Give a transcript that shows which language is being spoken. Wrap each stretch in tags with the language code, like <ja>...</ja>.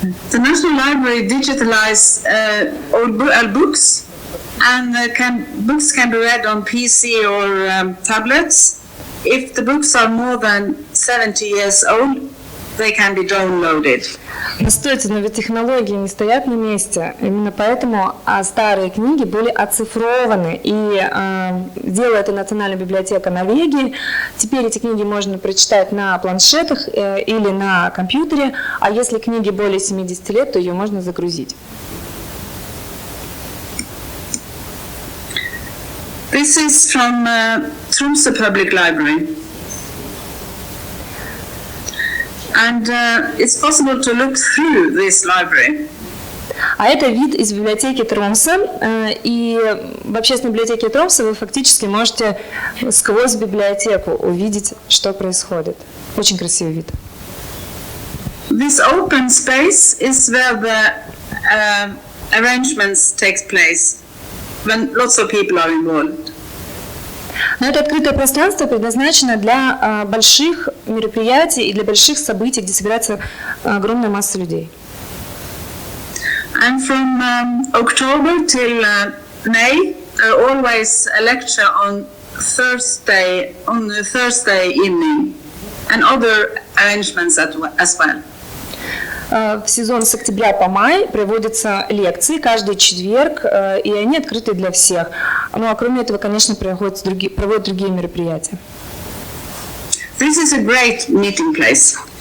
<en>The National Library digitalizes all books, and books can be read on PC or tablets. If the books are more than 70 years old, they can be downloaded.</en> <ru>Стойте, но ведь технологии не стоят на месте. Именно поэтому старые книги были оцифрованы. И делала это Национальная библиотека Норвегии. Теперь эти книги можно прочитать на планшетах или на компьютере. А если книги более 70 лет, то ее можно загрузить.</ru> <en>This is from Tromsø Public Library. And it's possible to look through this library.</en> <ru>А это вид из библиотеки Тромсе. И в общественной библиотеке Тромсе вы фактически можете сквозь библиотеку увидеть, что происходит. Очень красивый вид.</ru> <en>This open space is where the arrangements take place, when lots of people are involved.</en> <ru>Но это открытое пространство предназначено для больших мероприятий и для больших событий, где собирается огромная масса людей.</ru> <en>And from October till May, always a lecture on Thursday evening, and other arrangements as well.</en> <ru>В сезон с октября по май проводятся лекции каждый четверг, и они открыты для всех. Ну а кроме этого, конечно, проводят другие мероприятия.</ru> <en>This is a great meeting place.</en>